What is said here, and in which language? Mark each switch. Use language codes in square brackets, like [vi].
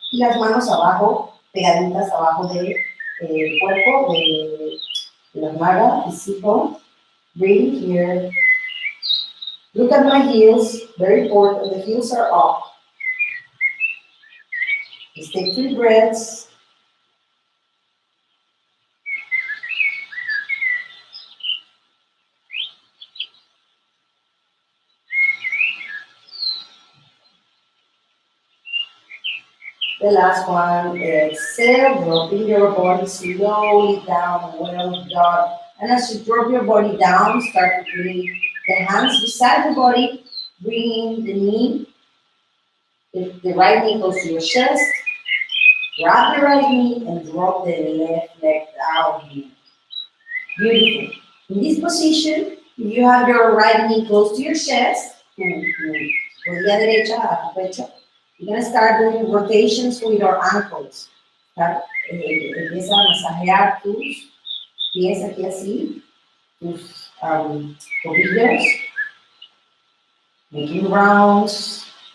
[es] Y las manos abajo, pegaditas abajo del cuerpo, de la nalga, [en] the sit-bone. Breathe here. Look at my heels, very important. The heels are up. Just take 3 breaths. The last one, exhale, dropping your body slowly down, well done. And as you drop your body down, start to bring the hands beside the body, bringing the knee, the right knee goes to your chest, grab the right knee and drop the left leg down here. Beautiful. In this position, if you have your right knee close to your chest, [es] rodilla derecha a tu pecho, [en] you're going to start doing rotations with your ankles. [es] Empieza a masajear tus pies aquí así, tus tobillos, [en] making rounds.